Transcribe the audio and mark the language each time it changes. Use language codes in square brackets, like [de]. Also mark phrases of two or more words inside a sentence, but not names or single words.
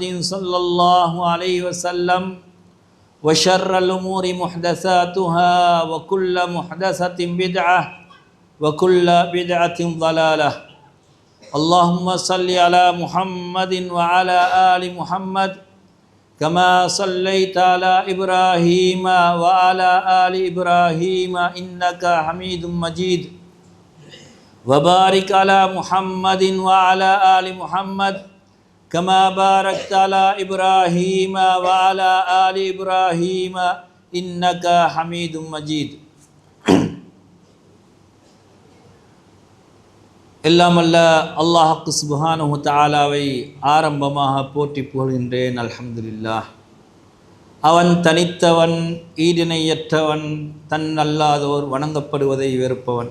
[ar] صلى الله عليه وسلم وشر الأمور محدثاتها وكل محدثة بدعة وكل بدعة ضلالة اللهم صل على محمد وعلى آل محمد كما صليت على إبراهيم وعلى آل إبراهيم إنك حميد مجيد وبارك على محمد وعلى آل محمد كما باركت على إبراهيم وعلى آل إبراهيم إنك حميد مجيد [ta] எல்லாம் அல்ல அல்லாஹ் [ar] سبحانه وتعالى [ta] ஆரம்பமாக போற்றி புகழ்கின்றேன். அல்ஹம்துலில்லாஹ். அவன் தனித்தவன், ஈடிணையற்றவன், தன் அல்லாதோர் வணங்கப்படுவதை வெறுப்பவன்.